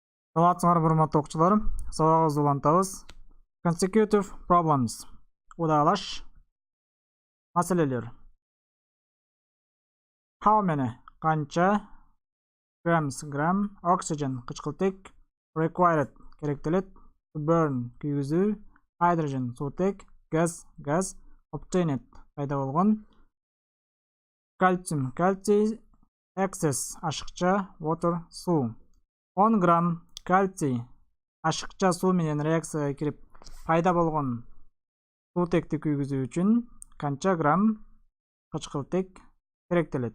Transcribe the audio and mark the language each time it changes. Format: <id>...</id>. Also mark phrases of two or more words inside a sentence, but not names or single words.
<ky>Саламатсыңар, урматтуу окуучулар. Сабагыбызды улантабыз.</ky> <en>Consecutive problems.</en> <ky>Удалаш маселелер.</ky> <en>How many? Канча?</en> <ky>Grams, грамм. Oxygen, кычкылтек.</ky> <en>Required, керектелет. To burn,</en> <ky>күйгүзүү. Hydrogen, суутек. Gas, газ. Obtained, пайда болгон. Calcium, кальций. Excess, ашыкча. Water, суу. 10 грамм кальций ашыкча суу менен реакцияга кирип пайда болгон суутекти күйгүзүү үчүн канча грамм кычкылтек керектелет?</ky>